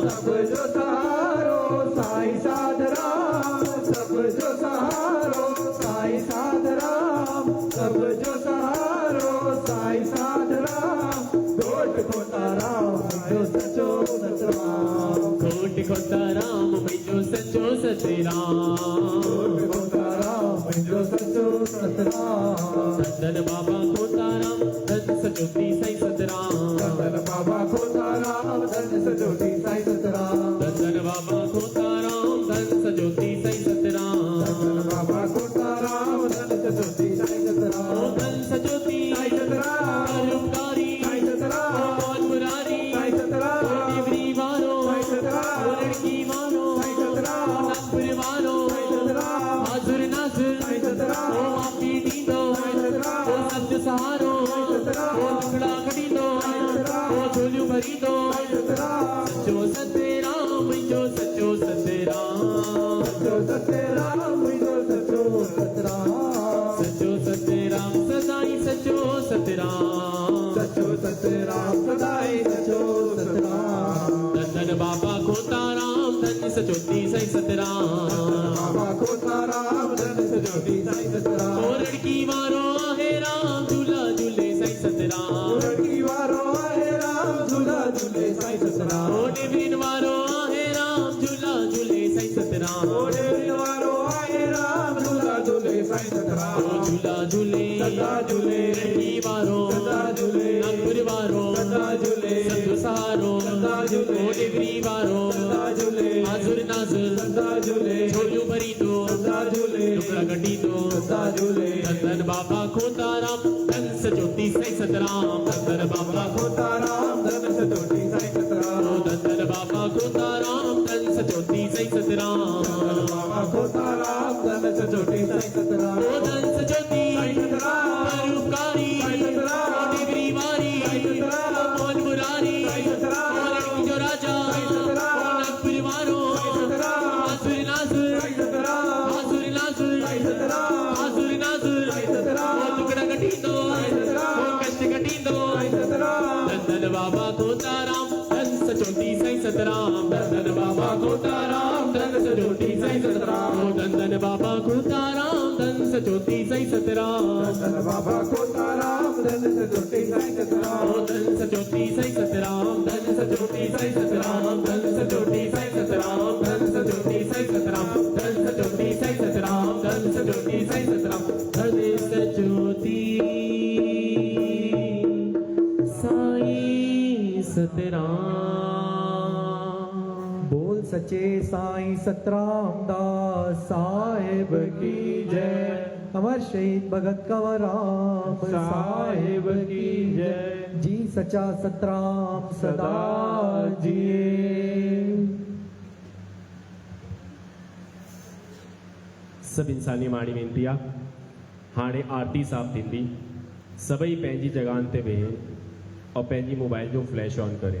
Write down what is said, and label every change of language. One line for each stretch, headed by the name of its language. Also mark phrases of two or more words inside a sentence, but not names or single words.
Sindhi: सब जो सहारो साईं साधराम सब जो सहारो साईं साधराम सब जो सहारो साईं साधराम कोट को ताराम मुंहिंजो सचो सतराम कोट को ताराम मुंहिंजो सचो सतराम कोट को ताराम मुंहिंजो सचो सतराम धन बाबा को ताराम धन सचोती साईं सतराम धन बाबा को ताराम धन सजोती साईं सतराम धन बाबा को ताराम धन सचोती साईं सतराम धन बाबा को ताराम धन सजोती साईं सतराम ओ धन सचोती साईं सतराम परोपकारी साईं सतराम मौन मुरारी साईं सतराम डिवरी वारो साईं सतराम लड़की वारो साईं सतराम नागपुर वारो साईं सतराम हाजुर नाजुर साईं सतराम ओ माफी ॾींदो साईं सतराम ओ सब्ज सहारो साईं सतराम ओ टुकड़ा कढींदो साईं सतराम ओ झोलियूं भरींदो साईं सतराम सचो सतराम मुंहिंजो सचो सतराम सचो सतराम मुंहिंजो सचो सतराम सचो सतराम सदाई सचो सतराम सचो सतराम सदाई सचो सतराम धन बाबा को ताराम धन सचोती साईं सतराम बाबा को ताराम धन सजोती साईं सतराम ओ लड़की वारो आहे राम झूला झूले साईं सतराम लड़की वारो आहे राम झूला झूले साईं सतराम ओ डेवरीन वारो आहे राम झूला झूले साईं सतराम ओ डेवरीन वारो आहे राम झूला झूले साईं सतराम ओ झूला झूले सदा झूले लड़की वारो सदा झूले नागपुर वारो सदा झूले सचो सहारो सदा झूले ओ डेवरी वारो सदा झूले हाजुर नाजुर सदा झूले झोलियूं भरींदो सदा झूले टुकड़ा कढींदो सदा झूले धन बाबा को ताराम धन सचोती साईं सतराम धन बाबा को ताराम धन सजोती साईं सतराम धन बाबा को ताराम धन सचोती साईं सतराम बाबा को ताराम धन सजोती साईं सतराम ओ धन सचोती साईं सतराम परोपकारी साईं सतराम ओ डिवरी वारी साईं सतराम मौन मुरारी साईं सतराम ओ लड़की जो राजा साईं सतराम ओ नागपुर वारो साईं सतराम हाजुर नाजुर साईं सतराम हाजुर नाजुर साईं सतराम हाजुर नाजुर साईं सतराम ओ टुकड़ा कढींदो साईं सतराम ओ कष्ट कढींदो साईं सतराम धन बाबा को ताराम धन सचोती साईं सतराम धन बाबा को ताराम धन सचोती साईं सतराम ओ धन बाबा को ताराम धन सचोती साईं सतराम धन बाबा को ताराम धन सजोती साईं सतराम ओ धन सचोती साईं सतराम धन सचोती साईं सतराम धन सचोती साईं सतराम धन सचोती साईं सतराम धन सचोती साईं सतराम धन सचोती साईं सतराम धन सचोती साईं सतराम
Hindi: बोल सच्चे साईं सतराम दास साहिब की जय। अमर शहीद भगत कंवरराम साहिब की जय।
Sindhi: जी सच्चा सतराम सदा जिए। सब इंसानी माड़ी वेनती आ हाणे आरती साहब थींदी। सभई पंहिंजी जगहनि ते वेहे और पंहिंजी मोबाइल जो
English: flash on
Sindhi: करे।